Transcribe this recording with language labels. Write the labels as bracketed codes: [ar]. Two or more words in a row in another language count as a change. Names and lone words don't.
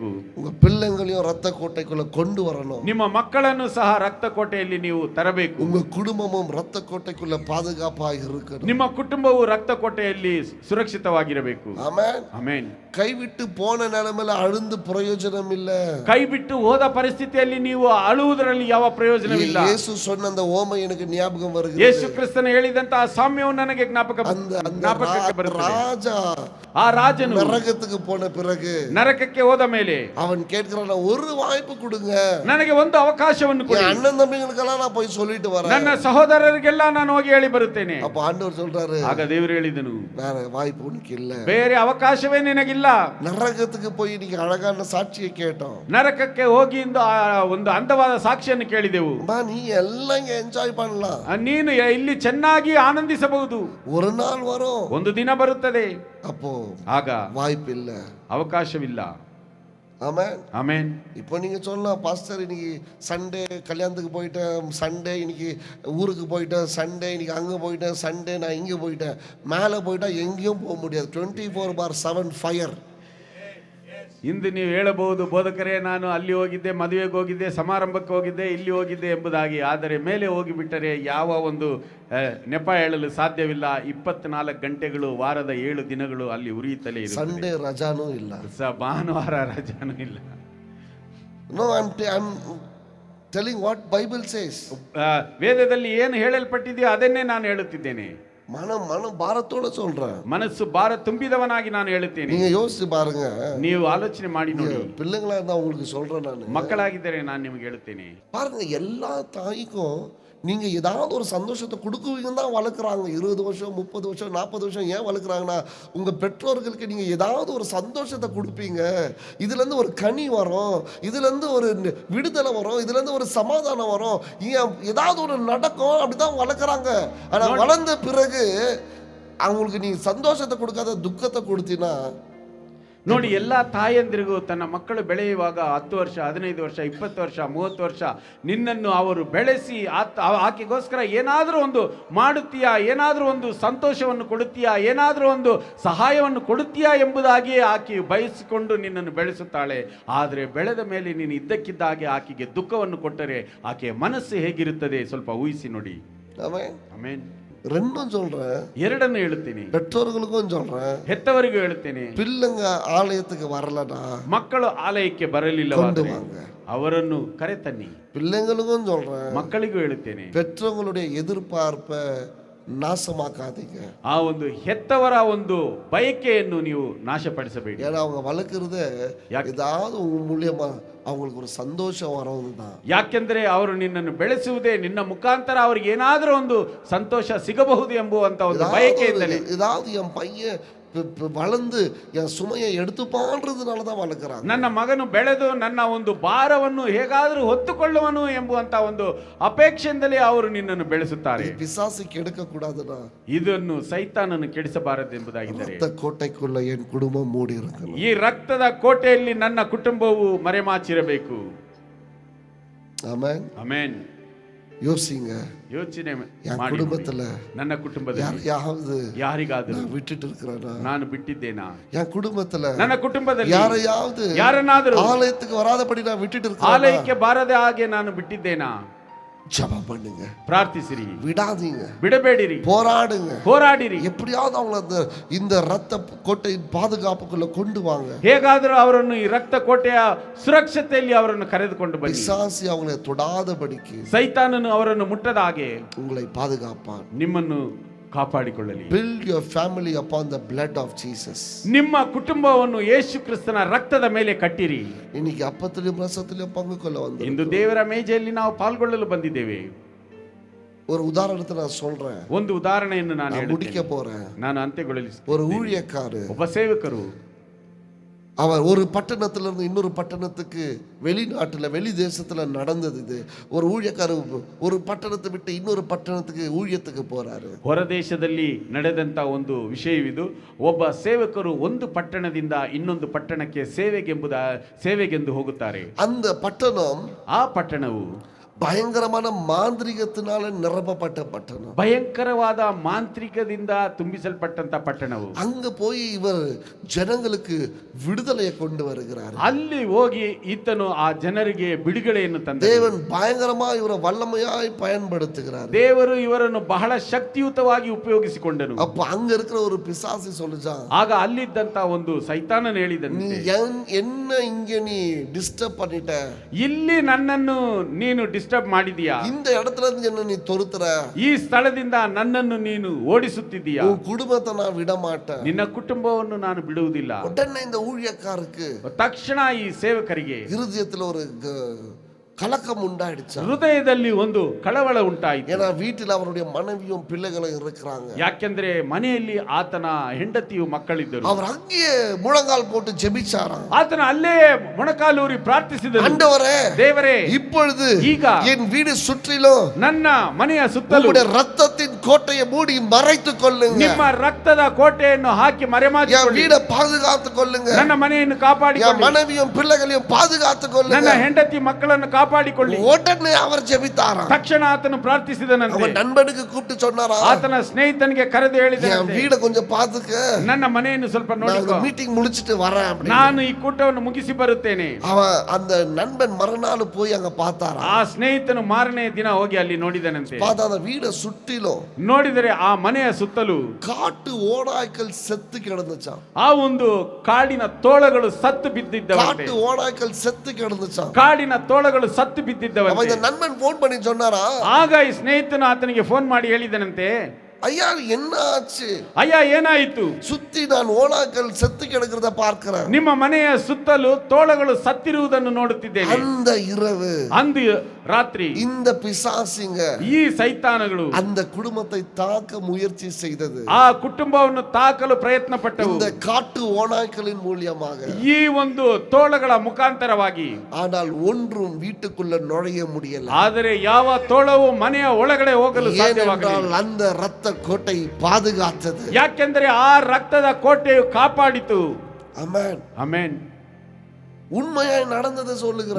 [ta] உங்க பிள்ளைங்களையும் ரத்த கோட்டைக்குள்ள கொண்டு வரணும். [kn] ನಿಮ್ಮ ಮಕ್ಕಳನ್ನು ಸಹ ರಕ್ತ ಕೋಟೆಯಲ್ಲಿ ನೀವು ತರಬೇಕು. [ta] உங்க குடும்பமும் ரத்த கோட்டைக்குள்ள பாதுகாப்பா இருக்கணும். [kn] ನಿಮ್ಮ ಕುಟುಂಬವು ರಕ್ತ ಕೋಟೆಯಲ್ಲಿ ಸುರಕ್ಷಿತವಾಗಿರಬೇಕು. [ta] ஆமென். [kn] ಆಮೆನ್. [ta] கைவிட்டு போன நிலைமையில அழுந்து பிரயோஜனம் இல்ல. [kn] ಕೈ ಬಿಟ್ಟು ಹೋದ ಪರಿಸ್ಥಿತಿಯಲ್ಲಿ ನೀವು ಅಳುವುದರಲ್ಲಿ ಯಾವ ಪ್ರಯೋಜನವಿಲ್ಲ. [ta] ಯೇಸು சொன்ன அந்த ஓமை எனக்கு ஞாபகம் வருகிறது. [kn] ಯೇಸು ಕ್ರಿಸ್ತನು ಹೇಳಿದಂತಹ ಸಾಮ್ಯವು ನನಗೆ ಜ್ಞಾಪಕಕ್ಕೆ ಬರುತ್ತದೆ. [ta] ராஜா [kn] ಆ ರಾಜನು [ta] நரகத்துக்கு போன பிறகு [kn] ನರಕಕ್ಕೆ ಹೋದ ಮೇಲೆ [ta] அவன் கேட்கிறான், ஒரு வாய்ப்பு கொடுங்க, [kn] ನನಗೆ ಒಂದು ಅವಕಾಶವನ್ನು ಕೊಡಿ, [ta] என் அண்ணன் தம்பிகளுக்கெல்லாம் நான் போய் சொல்லிட்டு வரேன். [kn] ನನ್ನ ಸಹೋದರರಿಗೆಲ್ಲ ನಾನು ಹೋಗಿ ಹೇಳಿ ಬರುತ್ತೇನೆ. [ta] அப்ப ஆண்டவர் சொல்றாரு, [kn] ಆಗ ದೇವರು ಹೇಳಿದನು, [ta] வேற வாய்ப்பு உனக்கு இல்ல, [kn] ಬೇರೆ ಅವಕಾಶವೇ ನಿನಗಿಲ್ಲ. [ta] நரகத்துக்கு போய் இன்னைக்கு அழகான சாட்சியை கேட்டோம், [kn] ನರಕಕ್ಕೆ ಹೋಗಿ ಒಂದು ಅಂದವಾದ ಸಾಕ್ಷಿಯನ್ನು ಕೇಳಿದೆವು. [ta] நீ எல்லாம் இங்க என்ஜாய் பண்ணலாம், [kn] ನೀನು ಇಲ್ಲಿ ಚೆನ್ನಾಗಿ ಆನಂದಿಸಬಹುದು. [ta] ஒரு நாள் வரும், [kn] ಒಂದು ದಿನ ಬರುತ್ತದೆ, [ta] அப்போ [kn] ಆಗ [ta] வாய்ப்பு இல்ல, [kn] ಅವಕಾಶವಿಲ್ಲ. [ta] ஆமென். [kn] ಆಮೆನ್. [ta] இப்போ நீங்க சொல்லலாம், பாஸ்டர் இன்னைக்கு சண்டே கல்யாணத்துக்கு போயிட்டேன், சண்டே இன்னைக்கு ஊருக்கு போயிட்டேன், சண்டே இன்னைக்கு அங்கே போயிட்டேன், சண்டே நான் இங்கே போயிட்டேன். மேலே போயிட்டா எங்கேயும் போக முடியாது. 24/7 ஃபயர். [kn] ಇಂದು ನೀವು ಹೇಳಬಹುದು, ಬೋಧಕರೇ ನಾನು ಅಲ್ಲಿ ಹೋಗಿದ್ದೆ, ಮದುವೆಗೆ ಹೋಗಿದ್ದೆ, ಸಮಾರಂಭಕ್ಕೆ ಹೋಗಿದ್ದೆ, ಇಲ್ಲಿ ಹೋಗಿದ್ದೆ ಎಂಬುದಾಗಿ. ಆದರೆ ಮೇಲೆ ಹೋಗಿಬಿಟ್ಟರೆ ಯಾವ ಒಂದು ನೆಪ ಹೇಳಲು ಸಾಧ್ಯವಿಲ್ಲ. 24 ಗಂಟೆಗಳು ವಾರದ 7 ದಿನಗಳು ಅಲ್ಲಿ ಉರಿಯುತ್ತಲೇ ಇರುತ್ತದೆ. ಸಂಡೇ ರಜಾನೂ ಇಲ್ಲ, ಭಾನುವಾರ ರಜಾನೂ ಇಲ್ಲ. [en] No, I'm telling what Bible says. [kn] ವೇದದಲ್ಲಿ ಏನು ಹೇಳಲ್ಪಟ್ಟಿದೆಯೋ ಅದನ್ನೇ ನಾನು ಹೇಳುತ್ತಿದ್ದೇನೆ. [ta] மனம் பாரத்தோட சொல்றேன், [kn] ಮನಸ್ಸು ಭಾರ ತುಂಬಿದವನಾಗಿ ನಾನು ಹೇಳುತ್ತೇನೆ. [ta] நீங்க யோசிச்சு பாருங்க, [kn] ನೀವು ಆಲೋಚನೆ ಮಾಡಿ ನೋಡಿ. [ta] பிள்ளைங்களா இருந்தா உங்களுக்கு சொல்றேன், நான் [kn] ಮಕ್ಕಳಾಗಿದ್ದರೆ ನಾನು ನಿಮಗೆ ಹೇಳುತ್ತೇನೆ. [ta] பாருங்க, எல்லா தாய்க்கும் நீங்க ஏதாவது ஒரு சந்தோஷத்தை கொடுக்குவீங்கன்னு தான் வளர்க்குறாங்க. 20 வருஷம் 30 வருஷம் 40 வருஷம் ஏன் வளர்க்குறாங்கன்னா, உங்க பெற்றோர்களுக்கு நீங்க ஏதாவது ஒரு சந்தோஷத்தை கொடுப்பீங்க. இதுல இருந்து ஒரு கனி வரும், இதுல இருந்து ஒரு விடுதலை வரும், இதுல இருந்து ஒரு சமாதானம் வரும், ஏதாவது ஒரு நடக்கும். அப்படிதான் வளர்க்குறாங்க. ஆனா வளர்ந்த பிறகு அவங்களுக்கு நீ சந்தோஷத்தை கொடுக்காத துக்கத்தை கொடுத்தீங்கன்னா, [kn] ನೋಡಿ, ಎಲ್ಲ ತಾಯಂದಿರಿಗೂ ತನ್ನ ಮಕ್ಕಳು ಬೆಳೆಯುವಾಗ 10 ವರ್ಷ 15 ವರ್ಷ 20 ವರ್ಷ 30 ವರ್ಷ ನಿನ್ನನ್ನು ಅವರು ಬೆಳೆಸಿ ಆಕೆಗೋಸ್ಕರ ಏನಾದರೂ ಒಂದು ಮಾಡುತ್ತೀಯಾ, ಏನಾದರೂ ಒಂದು ಸಂತೋಷವನ್ನು ಕೊಡುತ್ತೀಯಾ, ಏನಾದರೂ ಒಂದು ಸಹಾಯವನ್ನು ಕೊಡುತ್ತೀಯಾ ಎಂಬುದಾಗಿಯೇ ಆಕೆ ಬಯಸಿಕೊಂಡು ನಿನ್ನನ್ನು ಬೆಳೆಸುತ್ತಾಳೆ. ಆದರೆ ಬೆಳೆದ ಮೇಲೆ ನೀನು ಇದ್ದಕ್ಕಿದ್ದ ಹಾಗೆ ಆಕೆಗೆ ದುಃಖವನ್ನು ಕೊಟ್ಟರೆ ಆಕೆಯ ಮನಸ್ಸು ಹೇಗಿರುತ್ತದೆ ಸ್ವಲ್ಪ ಊಹಿಸಿ ನೋಡಿ. ಆಮೆನ್. [ta] ரெண்டும் சொல்றேன், [kn] ಎರಡನ್ನು ಹೇಳುತ್ತೇನೆ. [ta] பெற்றோர்களுக்கும் சொல்றேன், [kn] ಹೆತ್ತವರಿಗೂ ಹೇಳುತ್ತೇನೆ. [ta] பிள்ளைங்க ஆலயத்துக்கு வரலனா, [kn] ಮಕ್ಕಳು ಆಲಯಕ್ಕೆ ಬರಲಿಲ್ಲವಾದರೆ ಅವರನ್ನು ಕರೆತನ್ನಿ. [ta] பிள்ளைங்களுக்கும் சொல்றேன், [kn] ಮಕ್ಕಳಿಗೂ ಹೇಳುತ್ತೇನೆ, [ta] பெற்றவங்களுடைய எதிர்பார்ப்பை நாசமாக்காதீங்க. [kn] ಆ ಒಂದು ಹೆತ್ತವರ ಒಂದು ಬಯಕೆಯನ್ನು ನೀವು ನಾಶಪಡಿಸಬೇಡಿ. [ta] ஏன்னா அவங்க வளர்க்கறது ஏதாவது உங்க மூலியமா அவங்களுக்கு ஒரு சந்தோஷம் வரணும் தான். [kn] ಯಾಕೆಂದ್ರೆ ಅವರು ನಿನ್ನನ್ನು ಬೆಳೆಸುವುದೇ ನಿನ್ನ ಮುಖಾಂತರ ಅವರಿಗೆ ಏನಾದರೂ ಒಂದು ಸಂತೋಷ ಸಿಗಬಹುದು ಎಂಬುವಂತ ಒಂದು ಬಯಕೆಯಿಂದಲೇ. [ta] ஏதாவது என் பையன் வளர்ந்து என் சுமையை எடுத்துப்பான்றதுனால தான் வளர்க்குறாங்க. [kn] ನನ್ನ ಮಗನು ಬೆಳೆದು ನನ್ನ ಒಂದು ಭಾರವನ್ನು ಹೇಗಾದರೂ ಹೊತ್ತುಕೊಳ್ಳುವನು ಎಂಬುವಂತ ಒಂದು ಅಪೇಕ್ಷೆಯಿಂದಲೇ ಅವರು ನಿನ್ನನ್ನು ಬೆಳೆಸುತ್ತಾರೆ. [ta] பிசாசு கெடுக்க கூடாதுடா, [kn] ಇದನ್ನು ಸೈತಾನನು ಕೆಡಿಸಬಾರದು ಎಂಬುದಾಗಿದ್ದರೆ [ta] ரத்த கோட்டைக்குள்ள என் குடும்பம் மூடி இருக்கணும். [kn] ಈ ರಕ್ತದ ಕೋಟೆಯಲ್ಲಿ ನನ್ನ ಕುಟುಂಬವು ಮರೆಮಾಚಿರಬೇಕು. [ta] ஆமென். [kn] ಆಮೆನ್. [ta] யோசிங்க, [kn] ಯೋಚನೆ [ta] என் [kn] ಮಾಡಿ [ta] குடும்பத்துல [kn] ನನ್ನ ಕುಟುಂಬದಲ್ಲಿ ಯಾರಿಗಾದರೂ [ta] விட்டுட்டு இருக்கிறானா, [kn] ನಾನು ಬಿಟ್ಟಿದ್ದೇನಾ? [ta] என் குடும்பத்துல [kn] ನನ್ನ ಕುಟುಂಬದಲ್ಲಿ [ta] யாரையாவது [kn] ಆಲಯಕ್ಕೆ [ta] ஆலயத்துக்கு வராதபடி நான் விட்டுட்டு இருக்கேன், [kn] ಆಲಯಕ್ಕೆ ಬಾರದೆ ಹಾಗೆ ನಾನು ಬಿಟ್ಟಿದ್ದೇನಾ? [ta] ஜெபம் பண்ணுங்க, [kn] ಪ್ರಾರ್ಥಿಸಿರಿ, [ta] விடாதீங்க, [kn] ಬಿಡಬೇಡಿರಿ, [ta] போராடுங்க. [kn] ಹೋರಾಡಿರಿ. [ta] எப்படியாவது அவங்கள இந்த ரத்த கோட்டையின் பாதுகாப்புக்குள்ள கொண்டு வாங்க. [kn] ಹೇಗಾದರೂ ಅವರನ್ನು ಈ ರಕ್ತ ಕೋಟೆಯ ಸುರಕ್ಷತೆಯಲ್ಲಿ ಅವರನ್ನು ಕರೆದುಕೊಂಡು ಬನ್ನಿ. [ta] பிசாசு அவங்களை தொடாதபடிக்கு [kn] ಸೈತಾನನು ಅವರನ್ನು ಮುಟ್ಟದ ಹಾಗೆ [ta] உங்களை பாதுகாப்பான். [kn] ನಿಮ್ಮನ್ನು ಕಾಪಾಡಿಕೊಳ್ಳಲಿ. [en] Build your family upon the blood of Jesus. [kn] ನಿಮ್ಮ ಕುಟುಂಬವನ್ನು ಯೇಸು ಕ್ರಿಸ್ತನ ರಕ್ತದ ಮೇಲೆ ಕಟ್ಟಿರಿ. [ta] இன்னைக்கு அப்பத்திலும் ரசத்திலும் பங்கு கொள்ள வந்து [kn] ಇಂದು ದೇವರ ಮೇಜೆಯಲ್ಲಿ ನಾವು ಪಾಲ್ಗೊಳ್ಳಲು ಬಂದಿದ್ದೇವೆ. [ta] ஒரு உதாரணத்தை நான் சொல்றேன், [kn] ಒಂದು ಉದಾಹರಣೆಯನ್ನು ನಾನು [ta] முடிக்க [kn] ಹೇಳುತ್ತೇನೆ. [ta] போறேன். [kn] ನಾನು ಅಂತ್ಯಗೊಳಿಸುತ್ತೇನೆ. [ta] ஒரு ஊழியக்காரர், [kn] ಒಬ್ಬ ಸೇವಕರು [ta] அவர் ஒரு பட்டணத்திலிருந்து இன்னொரு பட்டணத்துக்கு வெளிநாட்டுல வெளி தேசத்துல நடந்தது இது. ஒரு ஊழியக்காரர் ஒரு பட்டணத்தை விட்டு இன்னொரு பட்டணத்துக்கு ஊழியத்துக்கு போறாரு. [kn] ಹೊರದೇಶದಲ್ಲಿ ನಡೆದಂತ ಒಂದು ವಿಷಯವಿದು. ಒಬ್ಬ ಸೇವಕರು ಒಂದು ಪಟ್ಟಣದಿಂದ ಇನ್ನೊಂದು ಪಟ್ಟಣಕ್ಕೆ ಸೇವೆಗೆಂದು ಹೋಗುತ್ತಾರೆ. [ta] அந்த பட்டணம், [kn] ಆ ಪಟ್ಟಣವು [ta] பயங்கரமான மாந்திரிகத்தினால நிரப்பப்பட்ட பட்டணம். [kn] ಭಯಂಕರವಾದ ಮಾಂತ್ರಿಕದಿಂದ ತುಂಬಿಸಲ್ಪಟ್ಟಂತ ಪಟ್ಟಣವು. [ta] அங்க போய் இவர் ஜனங்களுக்கு விடுதலையை கொண்டு வருகிறார். [kn] ಅಲ್ಲಿ ಹೋಗಿ ಈತನು ಆ ಜನರಿಗೆ ಬಿಡುಗಡೆಯನ್ನು ತಂದ. [ta] தேவன் பயங்கரமா இவரை வல்லமையாய் பயன்படுத்துகிறார். [kn] ದೇವರು ಇವರನ್ನು ಬಹಳ ಶಕ್ತಿಯುತವಾಗಿ ಉಪಯೋಗಿಸಿಕೊಂಡನು. [ta] அப்ப அங்க இருக்கிற ஒரு பிசாசு சொல்லுச்சான், [kn] ಆಗ ಅಲ್ಲಿದ್ದಂತ ಒಂದು ಸೈತಾನನು [ta] நீ [kn] ಹೇಳಿದಂತೆ, [ta] என்ன இங்க நீ டிஸ்டர்ப் பண்ணிட்ட, [kn] ಇಲ್ಲಿ ನನ್ನನ್ನು ನೀನು ಡಿಸ್ಟರ್ಬ್ ಮಾಡಿದೀಯಾ, [ta] இந்த இடத்துல இருந்து என்ன நீ தொருத்துற, [kn] ಈ ಸ್ಥಳದಿಂದ ನನ್ನನ್ನು ನೀನು ಓಡಿಸುತ್ತಿದ್ದೀಯಾ, [ta] உன் குடும்பத்தை நான் விட மாட்டேன். [kn] ನಿನ್ನ ಕುಟುಂಬವನ್ನು ನಾನು ಬಿಡುವುದಿಲ್ಲ. [ta] உடனே இந்த ஊழியக்காருக்கு [kn] ತಕ್ಷಣ ಈ ಸೇವಕರಿಗೆ [ta] இருதயத்துல ஒரு கலக்கம் உண்டாயிடுச்சு. [kn] ಹೃದಯದಲ್ಲಿ ಒಂದು ಕಳವಳ ಉಂಟಾಯಿತು. [ta] ஏன்னா வீட்டில் அவருடைய மனைவியும் பிள்ளைகளும் இருக்கிறாங்க. [kn] ಯಾಕೆಂದ್ರೆ ಮನೆಯಲ್ಲಿ ಆತನ ಹೆಂಡತಿಯು ಮಕ್ಕಳಿದ್ದರು. [ta] அவர் அங்கேயே முழங்கால் போட்டு ஜெபிச்சாராம். [kn] ಆತನ ಅಲ್ಲೇ ಮೊಣಕಾಲೂರಿ ಪ್ರಾರ್ಥಿಸಿದನು, [ta] ஆண்டவரே, [kn] ದೇವರೇ, [ta] இப்பொழுது [kn] ಈಗ [ta] என் வீடு சுற்றிலும் [kn] ನನ್ನ ಮನೆಯ ಸುತ್ತಲೂ [ta] உம்முடைய ரத்தத்தின் கோட்டையை மூடி மறைத்துக் கொள்ளுங்க. [kn] ನಿಮ್ಮ ರಕ್ತದ ಕೋಟೆಯನ್ನು ಹಾಕಿ [ta] என் [kn] ಮರೆಮಾಚಿಕೊಳ್ಳಿ. [ta] வீடை பாதுகாத்துக் கொள்ளுங்க. [kn] ನನ್ನ ಮನೆಯನ್ನು [ta] என் [kn] ಕಾಪಾಡಿಕೊಳ್ಳಿ. [ta] மனைவியும் பிள்ளைகளையும் பாதுகாத்துக் [kn] ನನ್ನ [ta] கொள்ளுங்க. [kn] ಹೆಂಡತಿ ಮಕ್ಕಳನ್ನು ಕಾಪಾಡಿಕೊಳ್ಳಿ. [ta] உடனே அவர் ஜெபித்தாராம். [kn] ತಕ್ಷಣ ಆತನು ಪ್ರಾರ್ಥಿಸಿದನಂತೆ. [ta] அவன் நண்பனுக்கு கூப்பிட்டு சொன்னாராம், [kn] ಆತನ ಸ್ನೇಹಿತನಿಗೆ ಕರೆದು [ta] என் [kn] ಹೇಳಿದನಂತೆ, [ta] வீடை கொஞ்சம் பாத்துக்க, [kn] ನನ್ನ ಮನೆಯನ್ನು ಸ್ವಲ್ಪ ನೋಡಿಕೊ, [ta] நான் மீட்டிங் முடிச்சிட்டு வரேன் அப்படின்னு. [kn] ನಾನು ಈ ಕೂಟವನ್ನು ಮುಗಿಸಿ ಬರುತ್ತೇನೆ. [ta] அவன் அந்த நண்பன் மறுநாள் போய் அங்க பார்த்தாராம். [kn] ಆ ಸ್ನೇಹಿತನು ಮಾರನೇ ದಿನ ಹೋಗಿ ಅಲ್ಲಿ ನೋಡಿದನಂತೆ. [ta] பார்த்தா அந்த வீடை சுற்றிலும் [kn] ನೋಡಿದರೆ ಆ ಮನೆಯ ಸುತ್ತಲೂ [ta] காட்டு ஓநாய்க்கள் செத்து கிடந்துச்சாம். [kn] ಆ ಒಂದು ಕಾಡಿನ ತೋಳಗಳು ಸತ್ತು ಬಿದ್ದಿದ್ದವಂತೆ. [ta] காட்டு ஓநாய்க்கள் செத்து கிடந்துச்சாம். [kn] ಕಾಡಿನ ತೋಳಗಳು ಸತ್ತು [ta] அவன் [kn] ಬಿದ್ದಿದ್ದವಂತೆ. [ta] இந்த நண்பன் போன் பண்ணி சொன்னாரா, [kn] ಆಗ ಈ ಸ್ನೇಹಿತನು ಆತನಿಗೆ ಫೋನ್ ಮಾಡಿ ಹೇಳಿದನಂತೆ, [ta] ஐயா என்ன ஆச்சு, [kn] ಅಯ್ಯ ಏನಾಯಿತು, [ta] சுத்தி நான் ஓநாய்க்கள் செத்து கிடக்கிறத பார்க்கிறேன். [kn] ನಿಮ್ಮ ಮನೆಯ ಸುತ್ತಲೂ ತೋಳಗಳು ಸತ್ತಿರುವುದನ್ನು ನೋಡುತ್ತಿದ್ದೇನೆ. [ta] அந்த இரவு [kn] ಅಂದು ರಾತ್ರಿ [ta] இந்த பிசாசிங்க [kn] ಈ ಸೈತಾನಗಳು [ta] அந்த குடும்பத்தை தாக்க முயற்சி செய்தது. [kn] ಆ ಕುಟುಂಬವನ್ನು ತಾಕಲು ಪ್ರಯತ್ನ ಪಟ್ಟವು, [ta] இந்த காட்டு ஓநாய்க்களின் மூலியமாக. [kn] ಈ ಒಂದು ತೋಳಗಳ ಮುಖಾಂತರವಾಗಿ. [ta] ஆனால் ஒன்றும் வீட்டுக்குள்ள நுழைய முடியல. [kn] ಆದರೆ ಯಾವ ತೋಳವು ಮನೆಯ ಒಳಗಡೆ ಹೋಗಲು ಸಾಧ್ಯವಾಗಲಿಲ್ಲ. [ta] ஏனென்றால் அந்த ரத்த கோட்டை பாதுகாத்தது. [kn] ಯಾಕೆಂದರೆ ಆ ರಕ್ತದ ಕೋಟೆಯು ಕಾಪಾಡಿತು. [ta] ஆமென். [kn] ಆಮೆನ್. [ta] உண்மையாய் நடந்ததை சொல்லுகிறேன்.